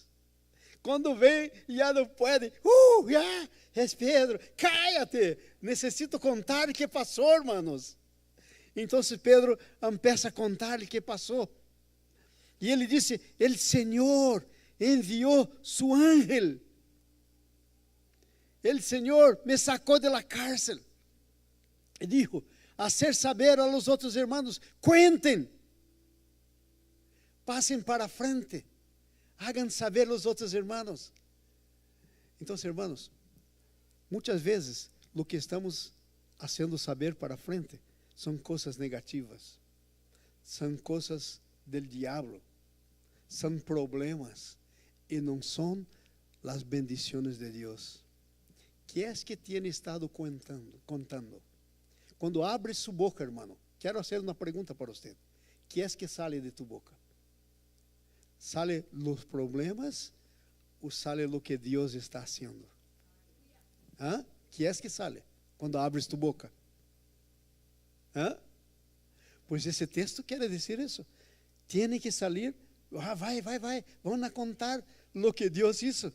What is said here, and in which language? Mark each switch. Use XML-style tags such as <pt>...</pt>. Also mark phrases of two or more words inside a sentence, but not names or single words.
<pt>Quando vem, já não pode. Já, é Pedro, cállate. Necessito contar o que passou, hermanos. Então Pedro começa a contar o que passou. E ele disse, o Senhor enviou</pt> <es>su ángel.</es> <pt>O Senhor me sacou</pt> <es>de la cárcel. E dijo, hacer saber a los outros hermanos, cuenten, passem para frente. Hagan saber</es> <pt>os outros irmãos. Então, hermanos, muitas vezes, o que estamos fazendo saber para frente, são coisas negativas, são coisas</pt> <es>del diablo,</es> <pt>são problemas, e não são as bendições de Deus. Que é que tem estado contando? Quando abre sua boca, hermano, quero fazer uma pergunta para você. Que é que</pt> <es>sale de tu boca? ¿Sale los problemas o sale lo que Dios está haciendo? ¿Ah? ¿Qué es que sale cuando abres tu boca? ¿Ah? Pues ese texto quiere decir eso. Tiene que salir, vai, van a contar lo que Dios hizo.</es>